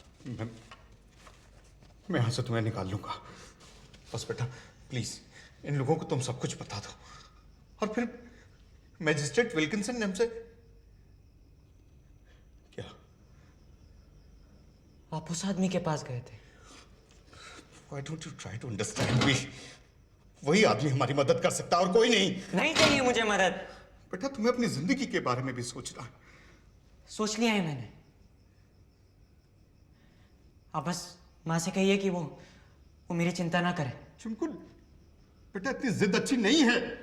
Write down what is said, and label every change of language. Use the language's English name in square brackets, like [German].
[Hindi] मैं यहाँ से तुम्हें निकाल लूंगा। बस बेटा प्लीज इन लोगों को तुम सब कुछ बता दो, और फिर मैजिस्ट्रेट विल्किंसन ने हमसे क्या? आप उस आदमी के पास गए थे। [English] Why don't you try to understand me? [Hindi] वही आदमी हमारी मदद कर सकता है और कोई नहीं। नहीं चाहिए मुझे मदद। बेटा तुम्हें अपनी जिंदगी के बारे में भी सोचना है। सोच लिया है मैंने। आप बस माँ से कहिए कि वो मेरी चिंता ना करे। झुमको बेटा इतनी जिद अच्छी नहीं है।